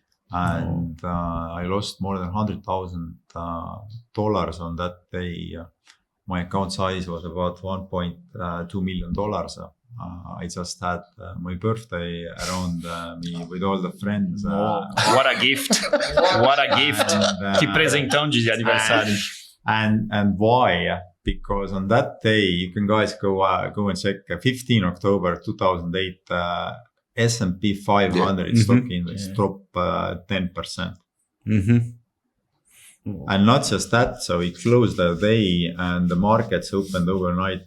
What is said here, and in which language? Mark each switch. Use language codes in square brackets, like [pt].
[en] And I lost more than $100,000 on that day. My account size was about $1.2 million. I just had my birthday around me with all the friends. What a gift! What a gift! [pt] Que presentão de aniversário. [en] And why? Because on that day, you can guys go and check 15 October 2008 S&P 500 stock index dropped 10%. And not just that, so it closed the day and the markets opened overnight.